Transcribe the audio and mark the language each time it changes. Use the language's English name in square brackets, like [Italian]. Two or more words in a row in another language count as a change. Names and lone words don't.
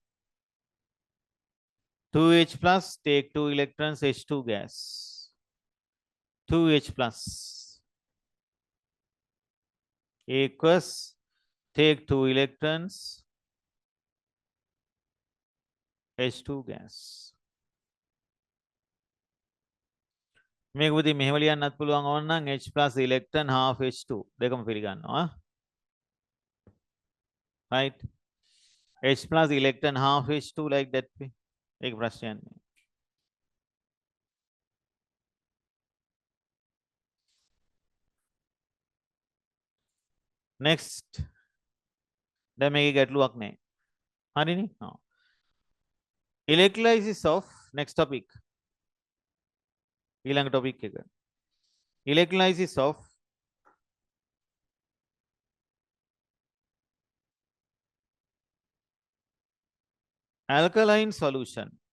[English] 2H plus, take 2 electrons, H2 gas. 2H plus equals, take 2 electrons, H2 gas. [Sinhala] මේක පුතේ මෙහෙම ලියන්නත් පුළුවන් ඕන නම් [English] H plus electron half H2 [Sinhala] දෙකම පිළිගන්නවා. [English] Right? H plus electron half H2 like that. [Sinhala] ඒක ප්‍රශ්නයක් නෑ. Next. දැන් මේකේ ගැටලුවක් නෑ. හරිනේ? ඔව්. [English] Electrolysis of next topic. [Sinhala] ඊළඟ topic එක. [English] Electrolysis of alkaline solution.